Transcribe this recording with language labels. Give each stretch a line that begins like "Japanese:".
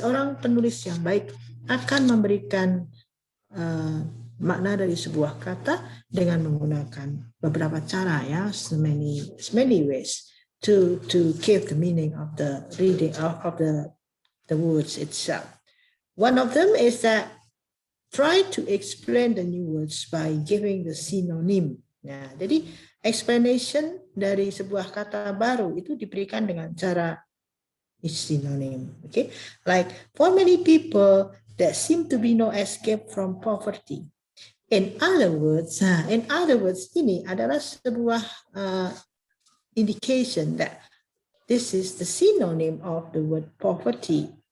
Indonesian: Orang penulis yang baik akan memberikan makna dari sebuah kata dengan menggunakan beberapa cara ya,
English: so many ways to give the meaning of the reading of the words itself. One of them is that try to explain the new words by giving the synonym.
Indonesian: Nah, jadi explanation dari sebuah kata baru itu diberikan dengan cara synonym.
English: Okay, like for many people, there seem to be no escape from poverty. In other words,
Indonesian: ini adalah sebuah
English: indication that this is the synonym of the word poverty.